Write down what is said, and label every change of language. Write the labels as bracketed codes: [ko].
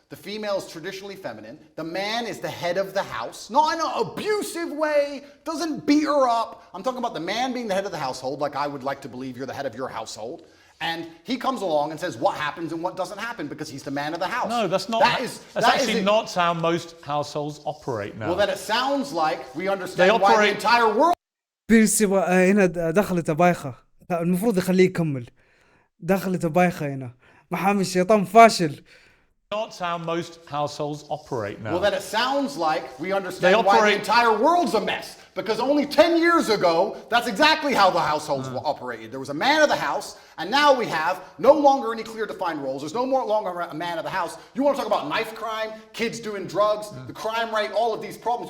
[en] The female is traditionally feminine. The man is the head of the house, not in an abusive way, doesn't beat her up. I'm talking about the man being the head of the household, like I would like to believe you're the head of your household. And he comes along and says what happens and what doesn't happen because he's the man of the house. No, that's not. That's actually not how most households operate now. Well, then it sounds like we understand why the operate- entire world. [ar] بيرس هنا دخلته بايخة، المفروض يخليه يكمل. دخلته بايخة هنا، محامي الشيطان فاشل. [en] Not how most households operate now. Well, then it sounds like we understand why the entire world's a mess. Because only 10 years ago, that's exactly how the households operated. There was a man of the house, and now we have no longer any clear defined roles. There's no more longer a man of the house. You want to talk about knife crime, kids doing drugs, the crime rate, all of these problems.